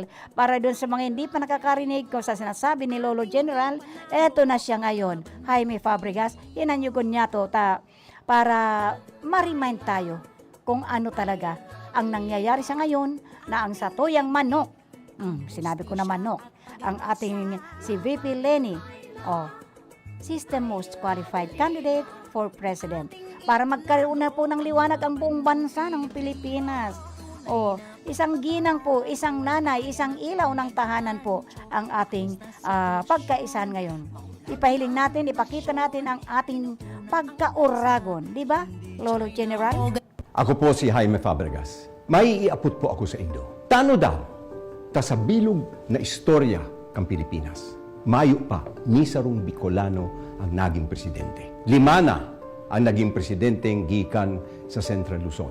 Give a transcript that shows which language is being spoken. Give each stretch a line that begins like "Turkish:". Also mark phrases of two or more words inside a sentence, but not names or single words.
Filipino: Para doon sa mga hindi pa nakakarinig ko sa sinasabi ni Lolo General, eto na siya ngayon. Jaime Fabregas, inanyugon niya to para ma-remind tayo kung ano talaga ang nangyayari sa ngayon na
Bikol: ang satuyang manok,
Filipino: sinabi ko na manok, ang ating si VP Leni,
English: system most qualified candidate for president.
Filipino: Para magkaroon na po ng liwanag ang buong bansa ng Pilipinas. Isang ginang po, isang nanay, isang ilaw ng tahanan po ang ating pagkaisahan ngayon. Ipahiling natin, ipakita natin ang ating pagkauragon. Di ba, Lolo General? Ako po si Jaime Fabregas.
Bikol: May iapot po ako sa Indo. Tano daw, ta sa bilog na istorya kang Pilipinas. Mayo pa, ni sarong Bicolano ang naging presidente.
Filipino: 5 na ang naging presidenteng gikan sa Central Luzon.